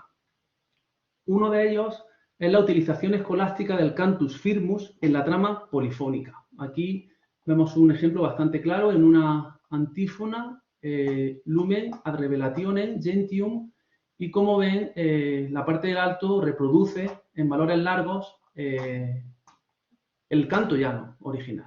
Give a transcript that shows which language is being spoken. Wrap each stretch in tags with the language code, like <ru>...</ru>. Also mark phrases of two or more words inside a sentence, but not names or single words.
<es>Uno de ellos es la utilización escolástica del</es> <la>cantus firmus</la> <es>en la trama polifónica. Aquí Vemos un ejemplo bastante claro en una antífona,</es> <la>lumen ad revelationem gentium,</la> <es>y como ven, la parte del alto reproduce en valores largos el canto llano original.</es>